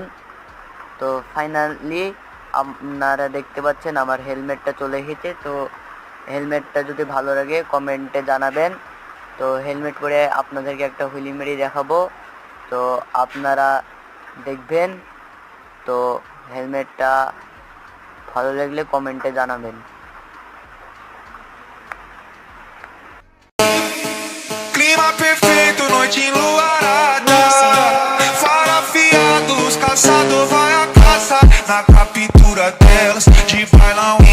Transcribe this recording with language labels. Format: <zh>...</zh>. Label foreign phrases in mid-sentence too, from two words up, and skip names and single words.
<bn>তো ফাইনালি আপনারা দেখতে পাচ্ছেন আমার হেলমেটটা চলে এসেছে। তো হেলমেটটা যদি ভালো লাগে কমেন্টে জানাবেন। তো হেলমেট পরে আপনাদেরকে একটা হুইলি মেরে দেখাবো, তো আপনারা দেখবেন। তো হেলমেটটা ভালো লাগলে কমেন্টে জানাবেন।</bn> <pt>Clima perfeito, noite enluarada. Fara afiados, caçador vai a caça. Na captura delas, de baila</pt>